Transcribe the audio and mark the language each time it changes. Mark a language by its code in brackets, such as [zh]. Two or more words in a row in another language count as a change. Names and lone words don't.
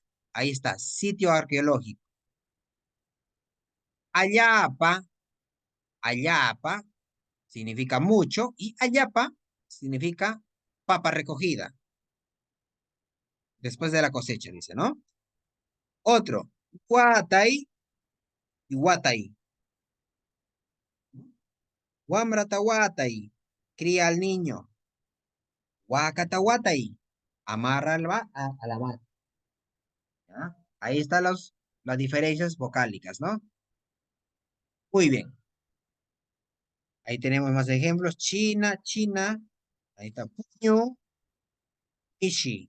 [es] Ahí está, sitio arqueológico. Ayapa, ayapa significa mucho y ayapa significa papa recogida después de la cosecha, dice, ¿no? Otro, [qu] guatay y guatay. Guamrata guatay, [es] cría al niño. [qu] Huacata guatay, [es] amarra a la vaca, ¿ya? Ahí están las diferencias vocálicas, ¿no? Muy bien. Ahí tenemos más ejemplos. China, China. Ahí está puño. Mishi.